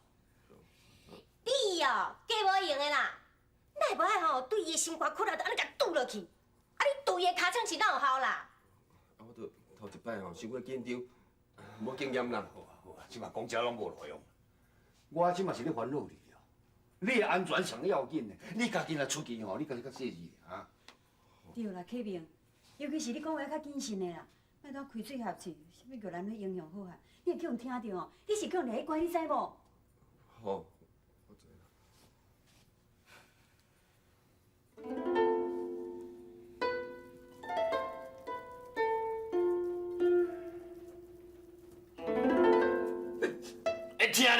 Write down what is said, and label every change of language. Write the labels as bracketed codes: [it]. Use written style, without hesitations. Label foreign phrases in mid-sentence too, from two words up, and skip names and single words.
[nan] 你哦，假无用的啦，乃无爱吼对伊的心肝骨力，就安尼甲堵落去，啊你对伊的尻川是哪有效啦？啊，我都头一摆吼，伤过紧张，无经验啦。好啊，即马讲遮拢无路用。我即马是咧烦恼你哦，你的安全上要紧的，你家己若出去吼，你家己较细致啊。对啦，启明，尤其是你讲话较谨慎的啦，莫当开嘴合嘴，啥物玉兰花影响好啊？你会叫人听到哦，你是叫人来管，你知无？好，我知啦。会听呢？